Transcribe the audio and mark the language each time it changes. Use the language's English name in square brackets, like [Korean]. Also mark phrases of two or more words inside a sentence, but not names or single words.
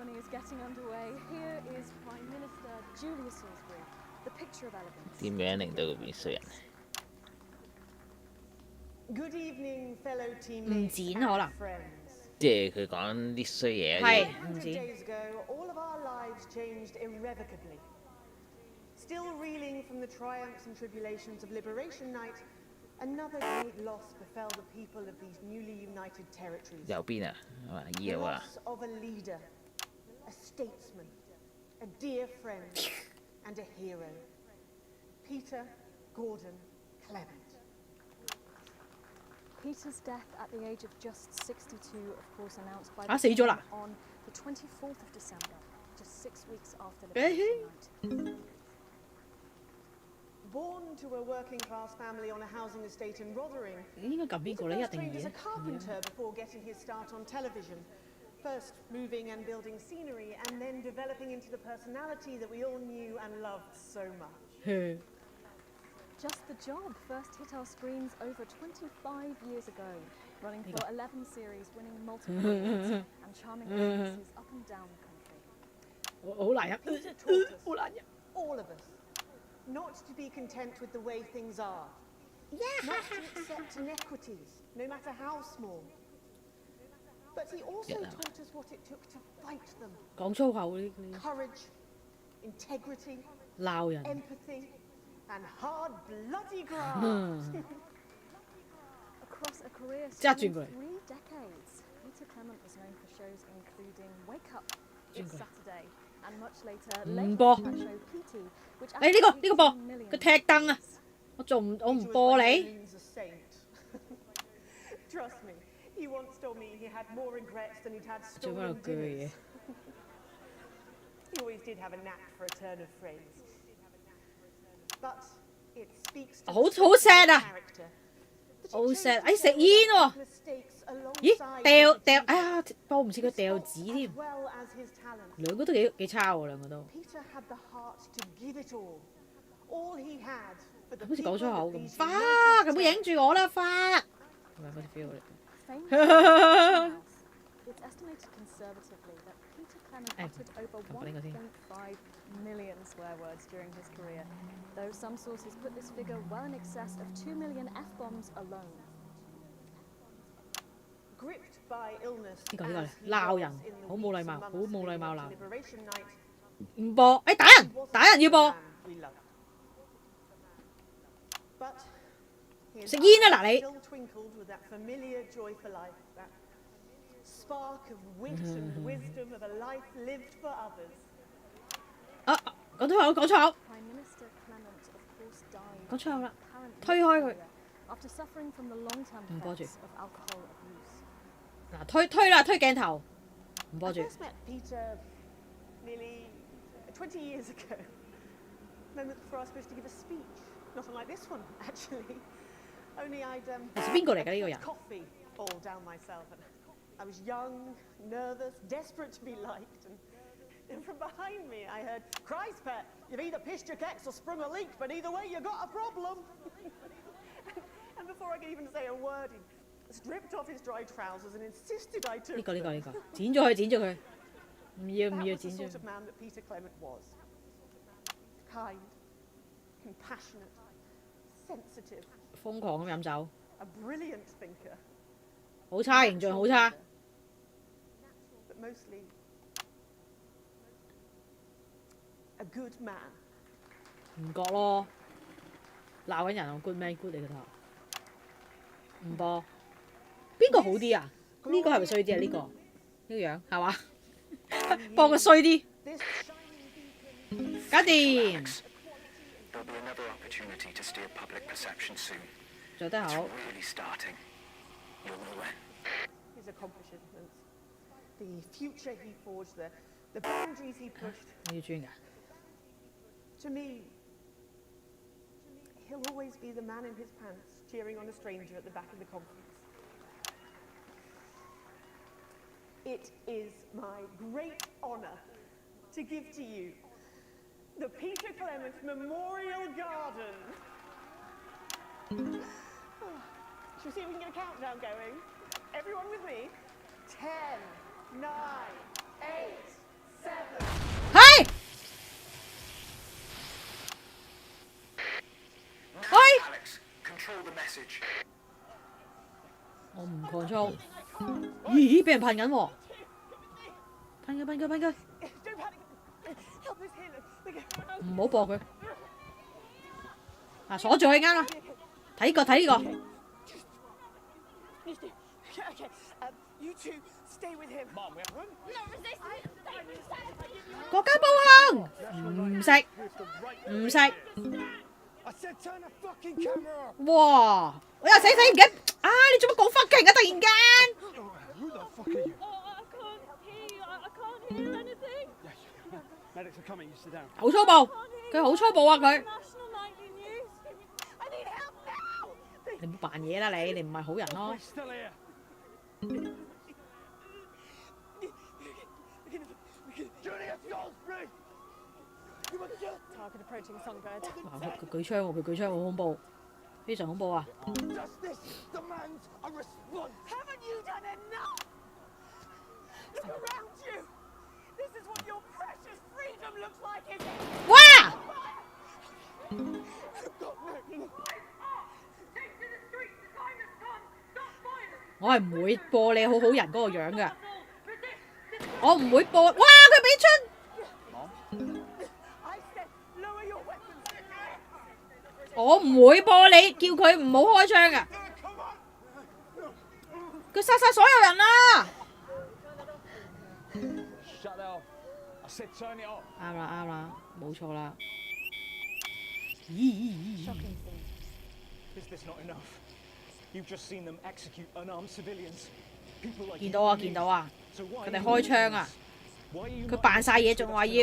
[Cantonese] 點樣令到佢變衰人？唔剪可能。即係佢講啲衰嘢。係唔剪。 [English] Still reeling from the triumphs and tribulations of Liberation Night, another great loss befell the people of these newly united territories. [Cantonese] 右邊啊，係嘛？ [English] The loss of a leader, a statesman, a dear friend, and a hero. Peter Gordon Clement. Peter's death at the age of just 62, of course, announced by [Cantonese] 死咗啦 [English] on the 24th of December, just 6 weeks after Liberation Night. Born to a working-class family on a housing estate in Rotherham, [Cantonese] 應該撳邊個咧？一定 [English] trained as [Cantonese] 嘅 [English] a。carpenter before getting his start on television. First moving and building scenery, and then developing into the personality that we all knew and loved so much. Just the Job first hit our screens over 25 years ago, running for 11 series, winning multiple awards, and charming audiences up and down the country. [Cantonese] 好難入， [English] Peter taught us, [Cantonese] 好難入。 [English] all of us, not to be content with the way things are. Not to accept inequities, no matter how small. But he also taught us what it took to fight them. [Cantonese] 講粗口嗰啲。 [English] Courage, integrity, [Cantonese] 鬧人。 [English] empathy, and hard bloody graft. Across a career spanning spanning 3 decades, Peter Clement was known for shows including Wake Up, It's Saturday, and much later, late night show PT, which [Cantonese] 呢個播，佢踢燈啊！我唔播你。 [English] He's a saint. Trust me, he once told me he had more regrets than he'd had stolen dinners. He always did have a knack for a turn of phrase. But it speaks to [Cantonese] 好 sad 啊！好 sad， 哎食煙喎！咦掉哎呀播唔似佢掉紙添，兩個都幾差喎，兩個都。好似講粗口咁，花咁影住我啦，花。係咪嗰啲 feel 嚟 [English] ？It's estimated conservatively that Peter Clement uttered over 1.5 million swear words during his career, though some sources put this figure well in excess of 2 million F-bombs alone. Gripped by illness, [Cantonese] 呢個鬧人，好冇禮貌，好冇禮貌鬧。唔播，哎打人要播。食煙啊嗱你。 [English] Spark of wit and wisdom of a life lived for others. [Cantonese] 啊講粗口講粗口。 [English] Prime Minister Clement, of course, died [Cantonese] 講粗口啦，推開佢。 [English] After suffering from the long-term effects of alcohol abuse. [Cantonese] 嗱推啦，推鏡頭，唔播住。 [English] I first met Peter nearly 20 years ago. Moment before I was supposed to give a speech. Not unlike this one, actually. Only I'd [Cantonese] 係邊個嚟㗎呢個人？ [English] coffee all down myself. I was young, nervous, desperate to be liked, and from behind me I heard, "Christ, Pet, you've either pissed your keks or sprung a leak, but either way you got a problem." And before I could even say a word, he stripped off his dry trousers and insisted I took [Cantonese] 呢個，剪咗佢。 唔要 [English] That was the [Cantonese] 剪 [English] sort [Cantonese] 咗 [English] of。man that Peter Clement was. Kind, compassionate, sensitive, [Cantonese] 瘋狂咁飲酒， [English] a brilliant thinker, [Cantonese] 好差形象，好差。 [English] but mostly a good man. [Cantonese] 唔覺咯，鬧緊人啊 ！ [English] good man good [Cantonese] 嚟嘅頭，唔播。邊個好啲啊？呢個係咪衰啲啊？呢個樣係嘛？播個衰啲，搞掂。 [English] There'll be another opportunity to steer public perception soon. [Cantonese] 做得 [English] It's [Cantonese] 好。 [English] really starting. You'll know when. His accomplishments, the future he forged, the boundaries he pushed. [Cantonese] 你要轉㗎？ [English] To me, he'll always be the man in his pants cheering on a stranger at the back of the conference. It is my great honour to give to you the Peter Clement Memorial Garden. Shall we see if we can get a countdown going? Everyone with me? 10, 9, 8, 7. [Cantonese] 係。 [English] Now, Alex, control the message. [Cantonese] 我唔 control。咦？俾人噴緊喎！噴佢！ [English] Don't panic. Help us here. [Cantonese] 唔好播佢。啊，鎖住佢啱啦。睇呢個。 [English] Okay. You two stay with him. Mom, we have room. No resistance. [Cantonese] 國家暴行，唔食。 [English] I said turn the fucking camera off. [Cantonese] 哇！我又死唔緊啊！你做乜講 fucking 啊？突然間。 [English] Who the fuck are you? I can't hear you. I can't hear anything. Medics are coming. You sit down. 好粗暴，佢好粗暴啊！佢。 National nightly news. I need help now. [Cantonese] 你唔好扮嘢啦！你唔係好人咯。 [English] Still here. Julius Goldsbury. Target approaching Songbird. 哇！ [Cantonese] 佢舉槍喎，佢舉槍好恐怖，非常恐怖啊！ [English] Justice demands a response. Haven't you done enough? Look around you. This is what your precious freedom looks like, isn't it? 哇！ [Cantonese] 我係唔會播你好好人嗰個樣㗎，我唔會播。哇！佢俾槍， [English] I said lower your weapons. [Cantonese] 我唔會播你，叫佢唔好開槍㗎。佢殺晒所有人啦！ [English] Shut it off. I said turn it off. [Cantonese] 啱啦，冇錯啦。咦 [English] Is this not enough? You've just seen them execute unarmed civilians. People like [Cantonese] 見到啊，見到啊！佢哋開槍啊！佢扮晒嘢，仲話要